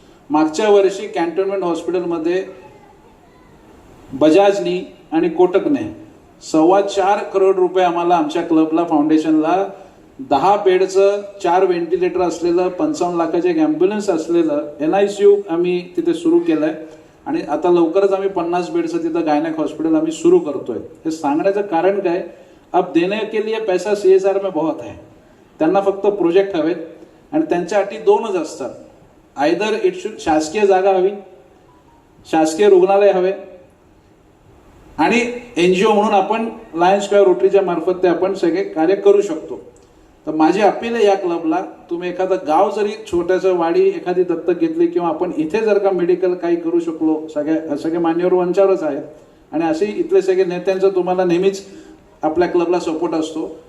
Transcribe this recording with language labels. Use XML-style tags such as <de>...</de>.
<mr>मागच्या वर्षी कॅन्टोन्मेंट हॉस्पिटलमध्ये बजाजनी आणि कोटकने 4.25 करोड रुपये आम्हाला आमच्या क्लबला फाउंडेशनला 10 बेडचं 4 व्हेंटिलेटर असलेलं 55 लाखाचे एक ॲम्ब्युलन्स असलेलं NICU आम्ही तिथे सुरू केलं आहे आणि आता लवकरच आम्ही 50 बेडचं तिथं गायनेक हॉस्पिटल आम्ही सुरू करतोय. हे सांगण्याचं कारण काय,</mr> <hi>अब देने के लिए पैसा CSR में बहुत है.</hi> <mr>त्यांना फक्त प्रोजेक्ट हवेत आणि त्यांच्या अटी 2च असतात.</mr> <en>either it should</en> <mr>शासकीय जागा हवी, शासकीय रुग्णालय हवे आणि NGO म्हणून आपण लायन्स किंवा रोटरीच्या मार्फत ते आपण सगळे कार्य करू शकतो. तर माझी अपील आहे या क्लबला, तुम्ही एखादं गाव जरी छोट्याचं वाडी एखादी दत्तक घेतली किंवा आपण इथे जर का मेडिकल काही करू शकलो, सगळे मान्यवर वंचारच आहेत आणि असे इथले सगळे नेत्यांचं तुम्हाला नेहमीच आपल्या क्लबला सपोर्ट असतो.</mr>